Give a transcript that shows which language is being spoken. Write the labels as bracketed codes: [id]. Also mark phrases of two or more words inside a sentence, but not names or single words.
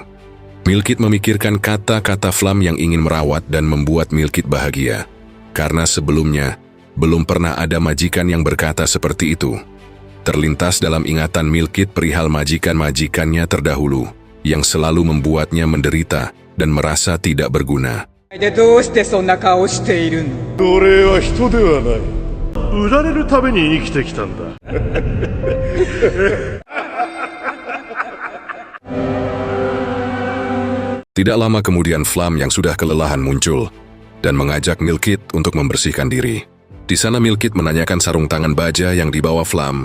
[id] Milkit memikirkan kata-kata Flam yang ingin merawat dan membuat Milkit bahagia. Karena sebelumnya belum pernah ada majikan yang berkata seperti itu. Terlintas dalam ingatan Milkit perihal majikan-majikannya terdahulu yang selalu membuatnya menderita dan merasa tidak berguna. [ja] でどうしてそんな顔しているの？奴隷は人ではない。売られるために生きてきたんだ。 [id] Tidak lama kemudian Flam yang sudah kelelahan muncul dan mengajak Milkit untuk membersihkan diri. Di sana Milkit menanyakan sarung tangan baja yang dibawa Flam.